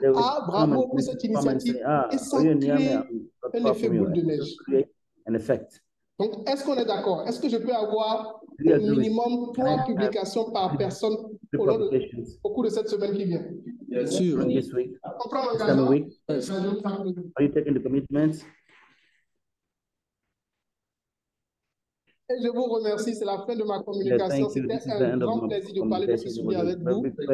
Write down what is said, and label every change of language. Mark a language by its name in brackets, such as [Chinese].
[French] Ah, bravo pour cette initiative. Et ça crée un effet boule de neige. Donc, est-ce qu'on est d'accord? Est-ce que je peux avoir au minimum 3 publications par personne au cours de cette semaine qui vient? Bien sûr. [English] This week. Yes. Are you taking the commitments? [French] Et je vous remercie, c'est la fin de ma communication. C'était un grand plaisir de parler de ce sujet avec vous.